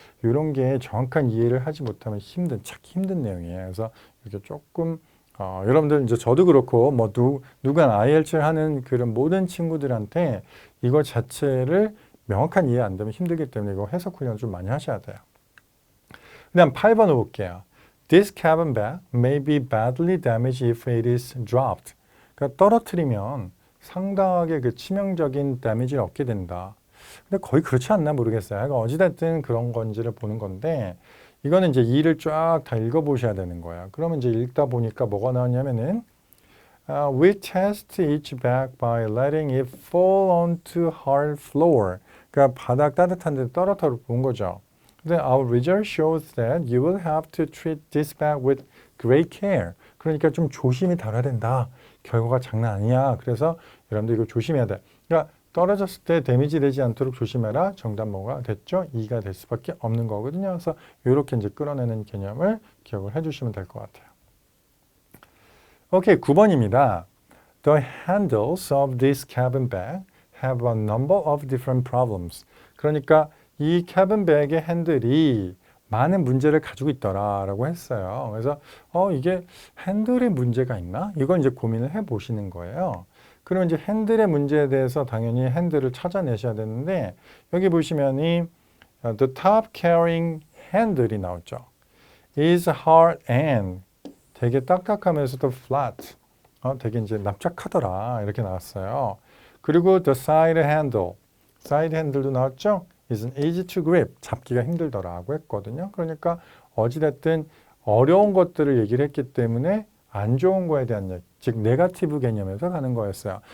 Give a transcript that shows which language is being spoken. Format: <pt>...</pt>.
<ko>이런 게 정확한 이해를 하지 못하면 찾기 힘든 내용이에요. 그래서 이렇게 조금 여러분들 이제 저도 그렇고 뭐 누가 IELTS를 하는 그런 모든 친구들한테 이거 자체를 명확한 이해 안 되면 힘들기 때문에 이거 해석 훈련 좀 많이 하셔야 돼요. 그다음 8번을 볼게요.</ko> <en>This cabin bag may be badly damaged if it is dropped.</en> <ko>그러니까 떨어뜨리면 상당하게 그 치명적인 데미지를 얻게 된다. 근데 거의 그렇지 않나 모르겠어요. 그러니까 어찌됐든 그런 건지를 보는 건데 이거는 이제 이를 쫙 다 읽어보셔야 되는 거야. 그러면 이제 읽다 보니까 뭐가 나왔냐면은</ko> <en>We test each bag by letting it fall onto hard floor.</en> <ko>그러니까 바닥 따뜻한 데 떨어뜨려 본 거죠. 근데</ko> <en>our result shows that you will have to treat this bag with great care.</en> <ko>그러니까 좀 조심히 다뤄야 된다. 결과가 장난 아니야. 그래서 여러분들 이거 조심해야 돼. 그러니까 떨어졌을 때 데미지 되지 않도록 조심해라. 정답 뭐가 됐죠? 2가 될 수밖에 없는 거거든요. 그래서 이렇게 이제 끌어내는 개념을 기억을 해주시면 될 것 같아요. 오케이, 9번입니다.</ko> <en>The handles of this cabin bag have a number of different problems.</en> <ko>그러니까 이 cabin bag의 핸들이 많은 문제를 가지고 있더라라고 했어요. 그래서 이게 핸들에 문제가 있나? 이걸 이제 고민을 해보시는 거예요. 그러면 이제 핸들의 문제에 대해서 당연히 핸들을 찾아내셔야 되는데 여기 보시면이</ko> <en>the top carrying handle</en> <ko>이 나왔죠.</ko> <en>is hard and</en> <ko>되게 딱딱하면서도</ko> <en>flat.</en> <ko>되게 이제 납작하더라 이렇게 나왔어요. 그리고</ko> <en>the side handle</en> <ko>도 나왔죠.</ko> <en>is easy to grip.</en> <ko>잡기가 힘들더라고 했거든요. 그러니까 어찌됐든 어려운 것들을 얘기를 했기 때문에 안 좋은 거에 대한 얘기, 즉 네거티브 개념에서 가는 거였어요.</ko>